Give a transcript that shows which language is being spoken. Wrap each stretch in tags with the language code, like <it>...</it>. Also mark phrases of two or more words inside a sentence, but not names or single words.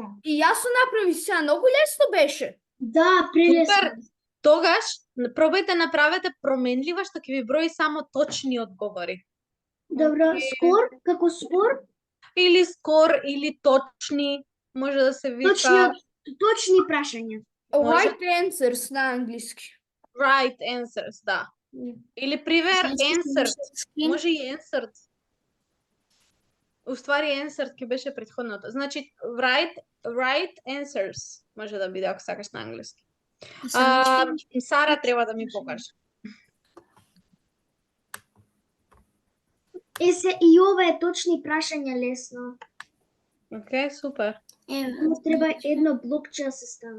<mk>И јас се направи сега, многу лесно беше. Да, прелесно. Супер. Тогаш пробајте направете променлива што ќе ви брои само точни одговори. Добро, скор, како спор, Или скор, или точни, може да се вика точни прашања.</mk> <en>Right answers</en> <mk>на англиски.</mk> <en>right answers,</en> <mk>да. Или пример answered. Може и answered. Уствари answered ќе беше претходното. Значи</mk> <en>right answers</en> <mk>може да биде ако сакаш на англиски. Сара треба да ми покаже. И ова е точни прашања лесно. Океј, супер. Треба едно блокче да се стави.</mk>